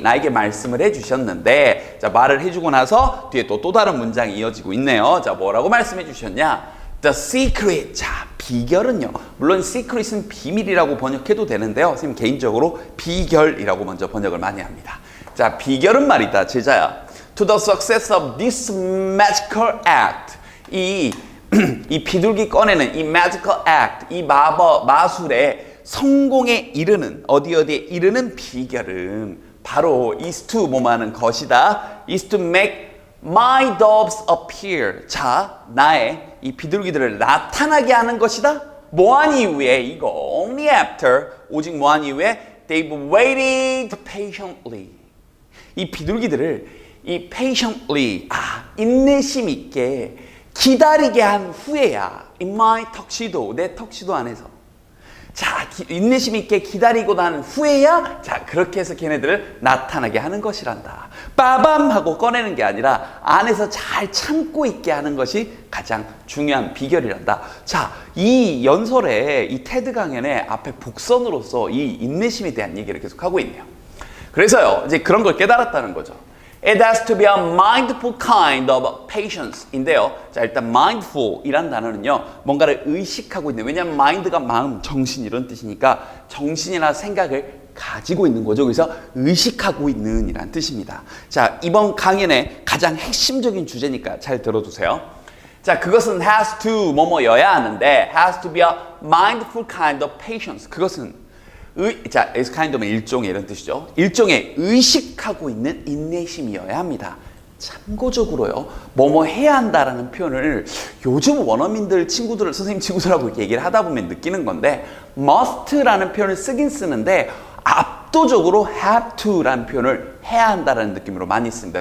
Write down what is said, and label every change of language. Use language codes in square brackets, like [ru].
[ko] 나에게 말씀을 해주셨는데 자, 말을 해주고 나서 뒤에 또 다른 문장이 이어지고 있네요. 자, 뭐라고 말씀해 주셨냐? [en] The secret. [ko] 자, 비결은요. 물론 secret은 비밀이라고 번역해도 되는데요. 선생님 개인적으로 비결이라고 먼저 번역을 많이 합니다. 자, 비결은 말이다. 제자야. [en] To the success of this magical act. [ko] 이 비둘기 꺼내는 이 magical act, 이 마술의 성공에 이르는 어디에 이르는 비결은 바로 is to 뭐하는 것이다. [en] is to make my doves appear. [ko] 자, 나의 이 비둘기들을 나타나게 하는 것이다. 뭐한 이후에 이거 [en] only after [ko] 오직 뭐한 이후에 [en] they've waited patiently. [ko] 이 비둘기들을 이 patiently 인내심 있게 기다리게 한 후에야 [en] in my tuxedo [ko] 내 턱시도 안에서 자 인내심 있게 기다리고 난 후에야 자 그렇게 해서 걔네들을 나타나게 하는 것이란다. 빠밤 하고 꺼내는 게 아니라 안에서 잘 참고 있게 하는 것이 가장 중요한 비결이란다. 자, 이 연설에 이 테드 강연의 앞에 복선으로서 이 인내심에 대한 얘기를 계속 하고 있네요. 그래서요 이제 그런 걸 깨달았다는 거죠. [en] It has to be a mindful kind of patience인데요. [ko] 자, 일단 mindful이란 단어는요. 뭔가를 의식하고 있는. 왜냐하면 mind가 마음, 정신 이런 뜻이니까 정신이나 생각을 가지고 있는 거죠. 그래서 의식하고 있는 이란 뜻입니다. 자, 이번 강연의 가장 핵심적인 주제니까 잘 들어두세요. 자, 그것은 [en] has to 뭐뭐여야 하는데 has to be a mindful kind of patience. [ko] 그것은 자, as kind of는 일종의 이런 뜻이죠. 일종의 의식하고 있는 인내심이어야 합니다. 참고적으로요, 뭐뭐 해야 한다라는 표현을 요즘 원어민들 친구들, 선생님 친구들하고 이렇게 얘기를 하다 보면 느끼는 건데, must라는 표현을 쓰긴 쓰는데, 압도적으로 have to라는 표현을 해야 한다라는 느낌으로 많이 씁니다.